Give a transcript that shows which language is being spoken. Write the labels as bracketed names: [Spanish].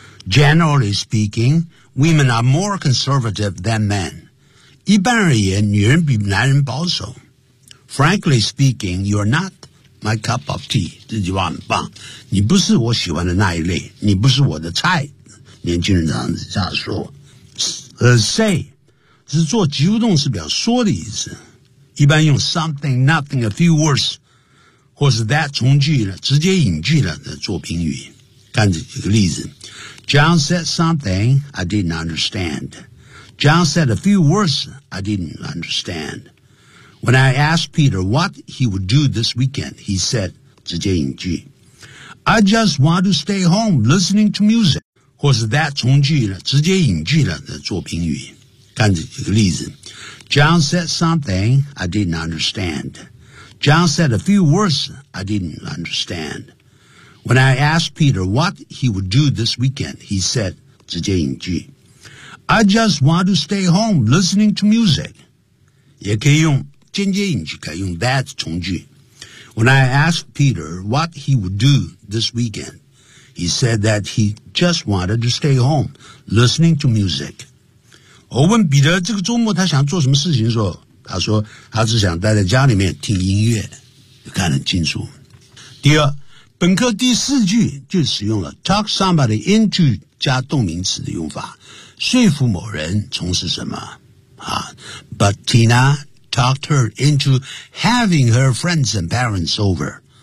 [English] Generally speaking, women are more conservative than men. [Chinese] 一般而言，女人比男人保守。 [English] Frankly speaking, you're not my cup of tea. [Chinese] 这句话很棒，你不是我喜欢的那一类，你不是我的菜。年轻人这样子说。Say 是做及物动词表说的意思，一般用 something, nothing, a few words, 或是 that 从句了，直接引句了的做宾语。看这几个例子 [English] ，John said something I didn't understand. John said a few words I didn't understand. When I asked Peter what he would do this weekend, he said, [Chinese] 直接引句 [English] I just want to stay home listening to music. [Chinese] 或是 that 从句了，直接引句了的做宾语。看这几个例子 [English] John said something I didn't understand. John said a few words I didn't understand. When I asked Peter what he would do this weekend, he said, [Chinese] 直接引句 [English] I just want to stay home listening to music. [Chinese] 也可以用间接引句，可以用 that 从句。 [English] When I asked Peter what he would do this weekend, he said that he just wanted to stay home listening to music. [Chinese] 我问彼得这个周末他想做什么事情的时候，他说他只想待在家里面听音乐，就看得很清楚。第二，本课第四句就使用了 talk somebody into 加动名词的用法，说服某人从事什么啊 ？ [English] But Tina talked her into having her friends and parents over.